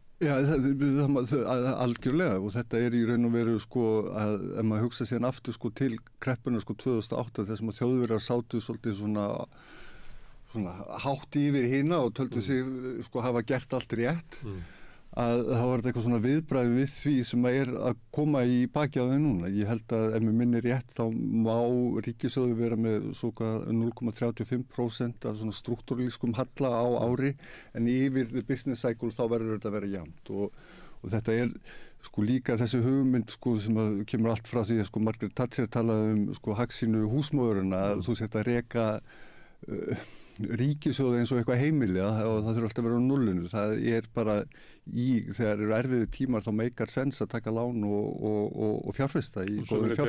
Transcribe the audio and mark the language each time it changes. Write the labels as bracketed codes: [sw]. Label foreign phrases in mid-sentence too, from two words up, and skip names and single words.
[is] Já, algjörlega og þetta er í raun og veru að ef maður hugsa síðan aftur til kreppunar 2008 þar sem að Þjóðverjar sátu svolítið svona hátt yfir hina og töldu sig hafa gert allt rétt að það var eitthvað svona viðbragð við því sem er að koma í baki á þau núna. Ég held að ef mér minni rétt þá má ríkissjóður vera með 0,35% af svona struktúralískum halla á ári en yfir [en] the business cycle [is] þá verður þetta að vera jafnt og þetta er líka þessi hugmynd sem kemur allt frá því að Margaret Thatcher talaði hagsýnu húsmóðurina að þú sért að reka ríkissjóði eins og eitthvað heimili og það þurfa alltaf að vera á nullinu. Það er bara þegar eru erfiðir tímar þá meikar sens að taka lán og fjárfesta í góðum fjárfestingum.